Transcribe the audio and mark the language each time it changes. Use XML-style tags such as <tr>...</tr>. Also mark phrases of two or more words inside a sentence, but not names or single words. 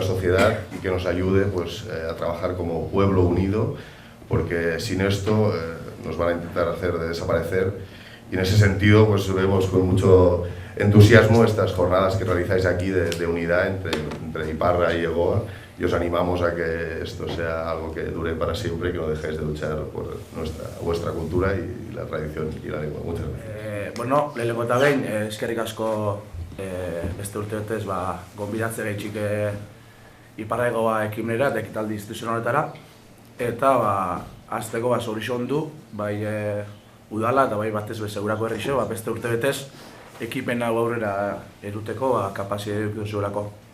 <es>sociedad y que nos ayude pues, a trabajar como pueblo unido, porque sin esto nos van a intentar hacer desaparecer, y en ese sentido pues vemos con mucho entusiasmo estas jornadas que realizáis aquí de unidad entre Iparra y Egoa, y os animamos a que esto sea algo que dure para siempre y que no dejéis de luchar por vuestra cultura y la tradición y la lengua. Muchas gracias.</es> <eu>Bueno, lehenengo eta behin, eskerrik asko beste urteotez gonbidatze gaitxik Iparragoa ekimenera eta ekitaldi instituzionaletara, eta hasteko zoriondu bai udala eta bai batez segurako herrixo beste urtebetez ekipen hau aurrera eruteko kapazitatea eduki duzuelako.</eu>